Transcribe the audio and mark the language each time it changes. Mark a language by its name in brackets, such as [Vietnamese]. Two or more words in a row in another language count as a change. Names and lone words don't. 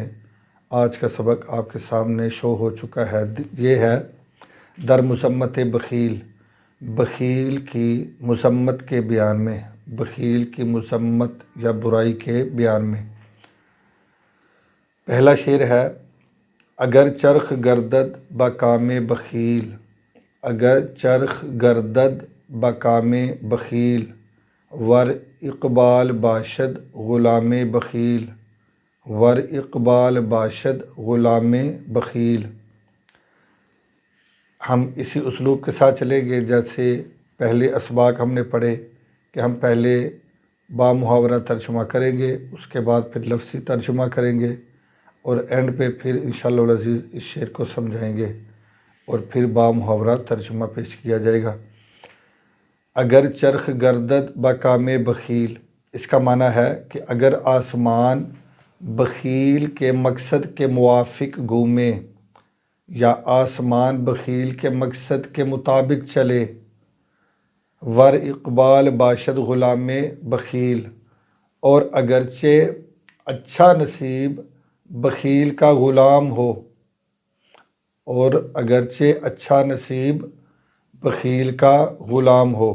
[Urdu] آج کا سبق آپ کے سامنے شو ہو چکا ہے۔ یہ ہے [Persian] در مذمت بخیل، [Urdu] بخیل کی مذمت کے بیان میں، بخیل کی مذمت یا برائی کے بیان میں۔ پہلا شعر ہے: [Persian] اگر چرخ گردد بکام بخیل، اگر چرخ گردد بکام بخیل، ور اقبال باشد غلام بخیل، ور اقبال باشد غلام بخیل۔ [Urdu] ہم اسی اسلوب کے ساتھ چلیں گے جیسے پہلے اسباق ہم نے پڑھے کہ ہم پہلے با محاورہ ترجمہ کریں گے، اس کے بعد پھر لفظی ترجمہ کریں گے، اور اینڈ پہ پھر [Arabic] انشاءاللہ العزیز [Urdu] اس شعر کو سمجھائیں گے، اور پھر با محاورہ ترجمہ پیش کیا جائے گا۔ [Persian] اگر چرخ گردد بکام بخیل، [Urdu] اس کا معنی ہے کہ اگر آسمان بخیل کے مقصد کے موافق گھومے، یا آسمان بخیل کے مقصد کے مطابق چلے، [Persian] ور اقبال باشد غلام بخیل، [Urdu] اور اگرچہ اچھا نصیب بخیل کا غلام ہو، اور اگرچہ اچھا نصیب بخیل کا غلام ہو۔